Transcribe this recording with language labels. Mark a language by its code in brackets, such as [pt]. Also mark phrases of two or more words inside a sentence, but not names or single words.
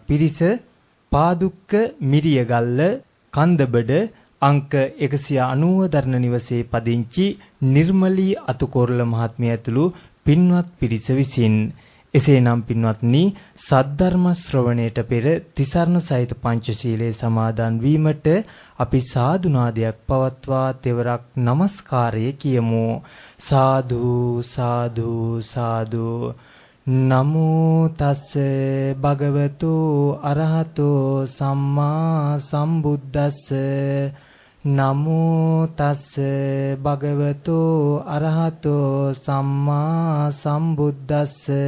[si] පිරිස පාදුක්ක මිරියගල්ල කන්දබඩ අංක 190 දරණ නිවසේ පදිංචි නිර්මලී අතුකොරළ මහත්මිය ඇතුළු පින්වත් පිරිස විසින් එසේනම් පින්වත්නි, සද්ධර්ම ශ්‍රවණයට පෙර තිසරණ සහිත පංචශීලයේ සමාදන් වීමට අපි සාදුනාදයක් පවත්වා තෙවරක් নমස්කාරය කියමු. සාදු සාදු සාදු. [pi] නමෝ තස්ස භගවතු අරහතෝ සම්මා සම්බුද්දස්ස. නමෝ තස්ස භගවතු අරහතෝ සම්මා සම්බුද්දස්ස.